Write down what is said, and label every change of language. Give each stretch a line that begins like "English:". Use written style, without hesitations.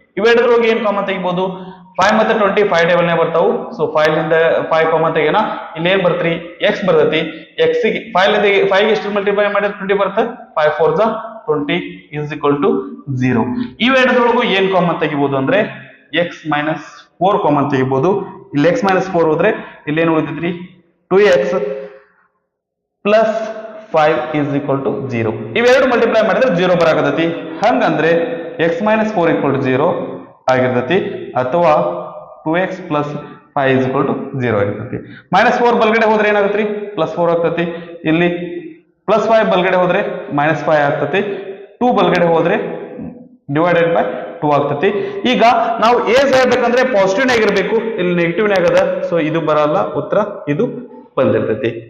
Kannada: ಇವೆರಡರೊಳಗೆ ಏನ್ ಕಾಮನ್ ತೆಗಿಬಹುದು 5 ಮತ್ತೆ 20 5 ಟೇಬಲ್ ನೇ ಬರ್ತಾವು. ಸೊ 5 ಲಿಂದ 5 ಕಾಮನ್ ತೆಗೆಯೋಣ, ಇಲ್ಲಿ ಏನ್ ಬರ್ತೈತಿ x ಬರ್ತೈತಿ. x ಗೆ 5 ಲಿಂದ 5 ಎಷ್ಟು ಮಲ್ಟಿಪ್ಲೈ ಮಾಡಿದ್ರೆ 20 ಬರುತ್ತೆ, 5 4s 20 is equal to 0. ಇವೆರಡರೊಳಗೂ ಏನ್ ಕಾಮನ್ ತೆಗಿಬಹುದು ಅಂದ್ರೆ x - 4 ಕಾಮನ್ ತೆಗಿಬಹುದು. ಇಲ್ಲಿ x - 4 ಹೋದ್ರೆ ಇಲ್ಲಿ ಏನು ಉಳಿತೈತ್ರಿ
English: 2x plus 5 is equal to 0.
Kannada: ಇವೆರಡು ಮಲ್ಟಿಪ್ಲೈ ಮಾಡಿದ್ರೆ 0 ಬರಾಕತೈತಿ. ಹಂಗಂದ್ರೆ x - 4 equal to 0 ಆಗಿರ್ತೈತಿ, ಅಥವಾ
English: 2x plus 5 is equal to 0
Kannada: ಆಗಿರ್ತೈತಿ. -4 ಬಲಗಡೆ ಹೋದ್ರೆ ಏನಾಗುತ್ತೆ +4 ಆಗ್ತೈತಿ, ಇಲ್ಲಿ +5 ಬಲಗಡೆ ಹೋದ್ರೆ -5 ಆಗ್ತೈತಿ, 2 ಬಲಗಡೆ ಹೋದ್ರೆ ಡಿವೈಡೆಡ್ ಬೈ 2 ಆಗ್ತೈತಿ. ಈಗ ನಾವು ಏಜ್ ಹೇಳ್ಬೇಕಂದ್ರೆ ಪಾಸಿಟಿವ್ ಆಗಿರ್ಬೇಕು, ಇಲ್ಲಿ ನೆಗೆಟಿವ್ ಆಗದ, ಸೊ ಇದು ಬರಲ್ಲ, ಉತ್ತರ ಇದು ಬಂದಿರ್ತೈತಿ.